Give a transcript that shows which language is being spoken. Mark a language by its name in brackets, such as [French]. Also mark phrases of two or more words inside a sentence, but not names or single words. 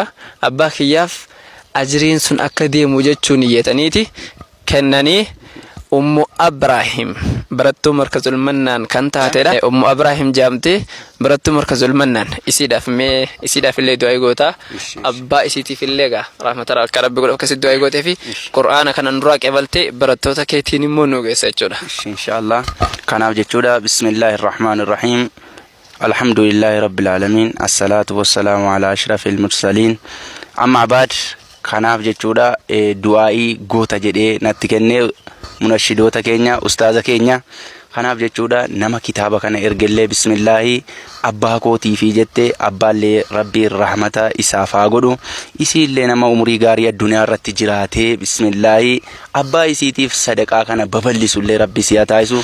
[Oromo] Abbaa kiyyaaf ajriin sun akka deemu jechuun iyyataniiti kennanii Ummu Abraahim barattuu markazul mannaan kan taatedha. Ummu Abraahim jaamtee barattuu markazul mannaan isiidhaaf illee du'aa goota. Abbaa isiitiif illee rahmata akka rabbi godhu akkasitti du'aa gootee fi qur'aana kana nuraa qeebaltee barattoota keetiin immoo nu geessa jechuudha. [Arabic] inshallah [Oromo] kanaaf jechuudha [Arabic] بسم الله الرحمن الرحيم الحمد لله رب العالمين والصلاة والسلام على أشرف المرسلين amma [Oromo] baad kanaaf jechuudha du'aa'ii goota jedhee natti kennee munashidoota keenya ustaaza keenya kanaaf jechuudha nama kitaaba kana ergellee bismillahi abbaa kootii fi jettee abbaallee rabbii rahmata isaaf haa godhu isiillee nama umurii gaarii addunyaa irratti jiraatee bismillahi abbaa isiitiif sadaqaa kana babal'isullee rabbi siyaa taasisu.